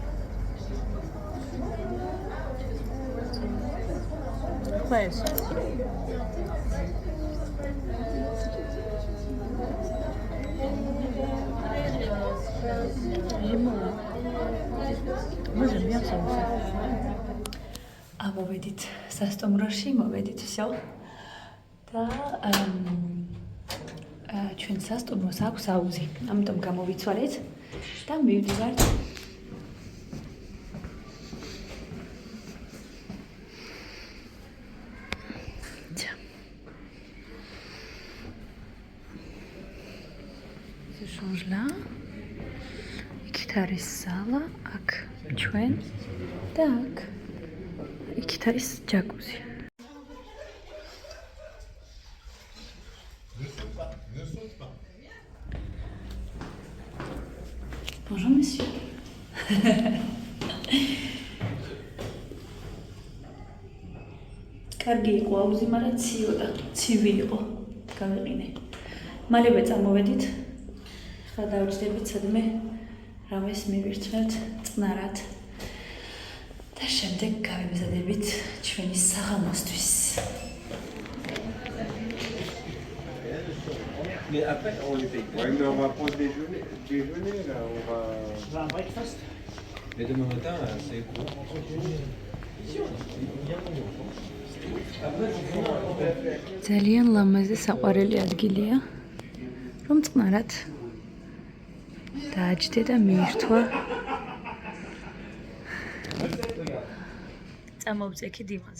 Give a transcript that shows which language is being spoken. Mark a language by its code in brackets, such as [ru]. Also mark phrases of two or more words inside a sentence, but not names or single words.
[ru] Класс. [fr] Moi j'aime bien ça aussi. [ka] Მოვედით სასტუმროში, მოვედით всё. და ჩვენ სასტუმროს აქვს აუზი. ამიტომ გამოვიცვალეთ და მივდივართ [fr] Je change là. [ka] იქით არის სალა, აქ ჩვენ და აქ იქით არის ჯაკუზი. [fr] Bonjour monsieur. [ka] კარგი იყო აუზი, მაგრამ ცივი იყო. გავიყინე. მალევე წამოვედით. ხა დავჭდებით სადმე რამეს მივირთმევთ წნარად. და შემდეგ გავემზადებით ჩვენი საღამოსთვის. [fr] Mais après, on les paye. Ouais, mais on va prendre déjeuner, là, on va... Un breakfast. Mais demain matin, c'est quoi? [ka] ძალიან ლამაზი საყვარელი ადგილია, რომ წყნარად დააჯდე და მიირთვა. წამოვწექი დიმაზე.